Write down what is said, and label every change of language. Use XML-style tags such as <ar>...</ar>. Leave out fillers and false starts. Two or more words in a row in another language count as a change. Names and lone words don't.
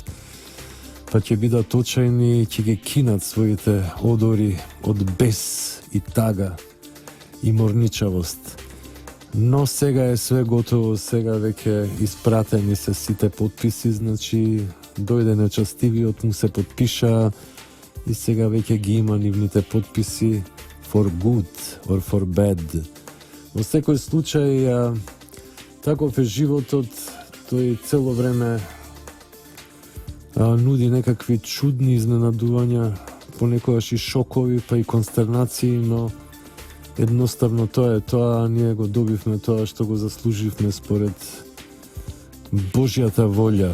<mk>Па ќе бидат очајни и ќе ги кинат своите одори од бес и тага и морничавост. Но сега е све готово, сега веќе испратени се сите подписи, значи дојде нечастивиот, му се подпиша и сега веќе ги има нивните подписи</mk> <en>for good or for bad.</en> <mk>Во секој случај, таков е животот, тој цело време нуди некакви чудни изненадувања, понекогаш и шокови, па и констернации, но едноставно тоа е тоа, ние го добивме тоа што го заслуживме според Божјата волја.</mk>